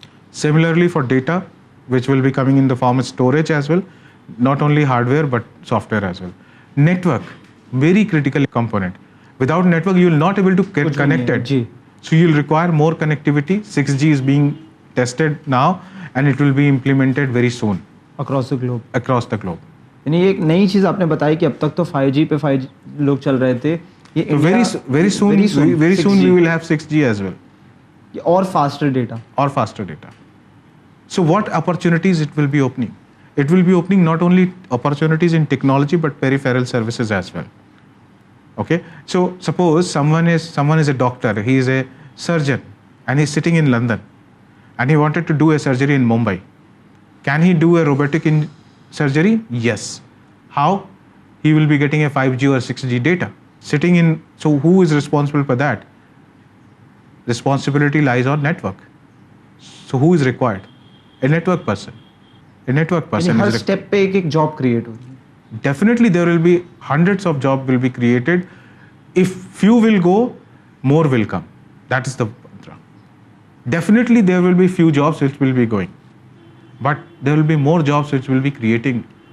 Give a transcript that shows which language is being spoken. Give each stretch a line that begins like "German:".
English: Similarly for data, which will be coming in the form of storage as well, not only hardware, but software as well. Network, very critical component. Without network, you will not able to get connected. So you'll require more connectivity. 6G is being tested now, and it will be implemented very soon. Across the globe. Across the globe.
Hindi: यानी एक नई चीज़ आपने बताई कि अब तक तो 5G पे 5G लोग चल रहे थे.
English: So very soon we will have 6G as well. और faster data. Or faster data. So what opportunities it will be opening? It will be opening not only opportunities in technology, but peripheral services as well. Okay. So suppose someone is a doctor, he is a surgeon, and he's sitting in London, and he wanted to do a surgery in Mumbai. Can he do a robotic surgery? Yes. How? He will be getting a 5G or 6G data. So who is responsible for that? Responsibility lies on network. So who is required? A network person. A network person.
Hindi: हर step पे एक job create होगी.
English: Definitely there will be hundreds of jobs will be created. If few will go, more will come. That is the mantra. Definitely there will be few jobs which will be going, but there will be more jobs which will be creating